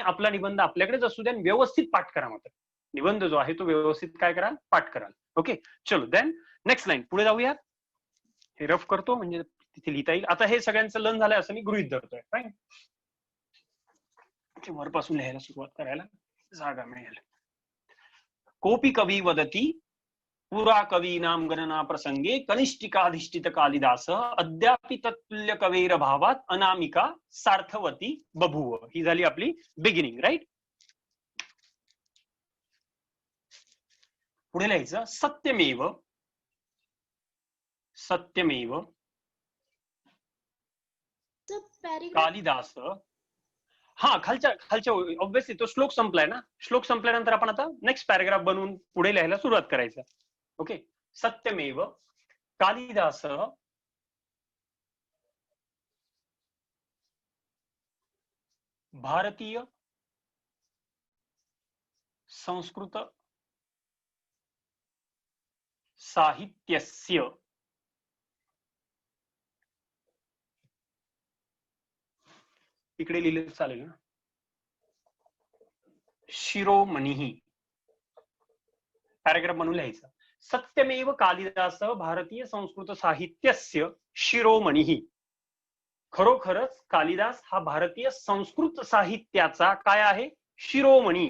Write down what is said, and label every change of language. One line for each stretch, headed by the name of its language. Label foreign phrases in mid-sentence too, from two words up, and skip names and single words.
Marathi: आपला निबंध आपल्याकडेच असू द्या, व्यवस्थित पाठ करा. मात्र निबंध जो आहे तो व्यवस्थित काय कराल, पाठ कराल. ओके, चलो
English: then next line
Marathi: पुढे जाऊया. हे रफ करतो म्हणजे तिथे लिहिता येईल. आता हे सगळ्यांचं लर्न झालंय असं मी गृहीत धरतोय. फाईन. वरपासून लिहायला सुरुवात करायला जागा मिळेल.
Sanskrit: कोपी कवी वदती पुरा कवीनाम गणना प्रसंगे कनिष्ठिकाधिष्ठित कालिदास अद्यापि तत्तुल्य कवेर भावात अनामिका सार्थवती बभूव.
Marathi: ही झाली आपली बिगिनिंग. राईट. पुढे लिहायचं सत्यमेव सत्यमेव कालिदास. हा, खालच्या ऑब्व्हियसली तो श्लोक संपलाय ना. श्लोक संपल्यानंतर आपण आता
English: next paragraph
Marathi: बनवून पुढे लिहायला सुरुवात करायचं. ओके,
Sanskrit: सत्यमेव कालिदास भारतीय संस्कृत साहित्यस्य
Marathi: इकडे लिहिलं चालेल ना, शिरोमणी. पॅराग्राफ म्हणून लिहायचं
Sanskrit: सत्यमेव कालिदास भारतीय संस्कृत साहित्यस्य शिरोमणी.
Marathi: खरोखरच कालिदास हा भारतीय संस्कृत साहित्याचा काय आहे, शिरोमणी.